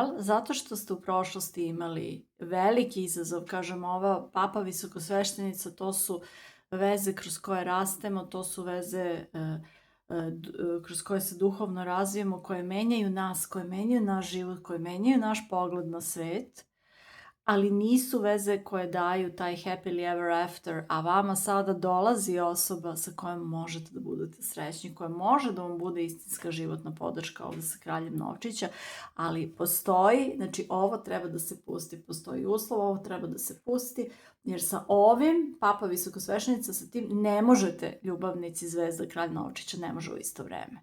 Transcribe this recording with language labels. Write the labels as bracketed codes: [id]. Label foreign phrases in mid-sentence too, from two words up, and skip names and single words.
[sr] Zato što ste u prošlosti imali veliki izazov, kažem, ova papa visokosveštenica, to su veze kroz koje rastemo, to su veze kroz koje se duhovno razvijemo, koje menjaju nas, koje menjaju naš život, koje menjaju naš pogled na svet, ali nisu veze koje daju taj [en] happily ever after, [sr] a vama sada dolazi osoba sa kojom možete da budete srećni, koja može da vam bude istinska životna podrška ovdje sa kraljem novčića, ali postoji, znači ovo treba da se pusti, postoji uslov, ovo treba da se pusti, jer sa ovim, papa visokosveštenica, sa tim ne možete, ljubavnici, zvezda, kralj novčića, ne može u isto vreme.